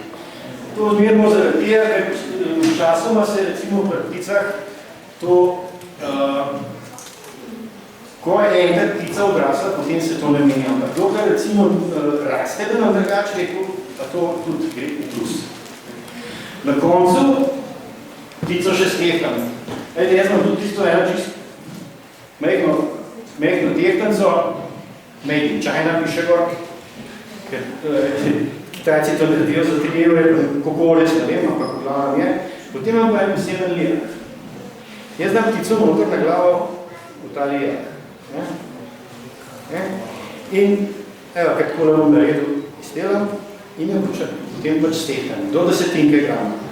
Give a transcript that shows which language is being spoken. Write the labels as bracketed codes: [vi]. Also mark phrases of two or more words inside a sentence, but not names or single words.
[sl] To zmerno zaradi tega, ker včasoma se recimo v pticah to, ko je enkrat ptica odrasla, potem se to ne menja. Ampak dokaj recimo raste, da nam drugače rekel, pa to tudi gre v plus. Na koncu ptico še stehtam. Jaz imam tudi tisto eno čisto mehno tehtanco, [en] made in China [sl] piše gor, ker Kitajci to naredijo za 3 evre, kokolec, ne vem, ampak v glavnem je. Potem imam pa en poseben lijak. Jaz dam ptico noter na glavo v ta lijak. In evo, kaj tako bom naredil, izdelam in jo potem pač stehtam, do 10 grama.